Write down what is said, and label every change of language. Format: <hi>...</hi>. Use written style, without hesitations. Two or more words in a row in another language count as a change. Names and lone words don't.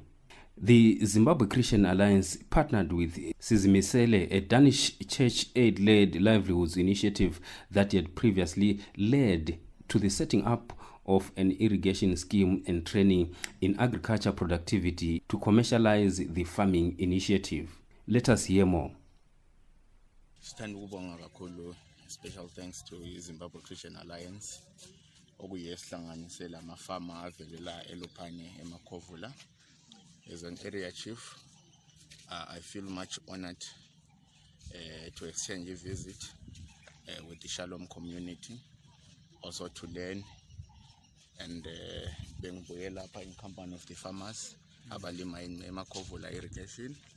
<en>The Zimbabwe Christian Alliance partnered with Sizimisele, a Danish church aid-led livelihoods initiative that had previously led to the setting up of an irrigation scheme and training in agriculture productivity to commercialize the farming initiative. Let us hear more. Special thanks to Zimbabwe Christian Alliance</en> <nd>okuyesihlanganisela amafama avelela eLupane eMakovula.</nd> <en>As an area chief, I feel much honored to exchange a visit with the Shalom community, also to learn and being lapha in company of the farmers abalima in Makovula irrigation.</en>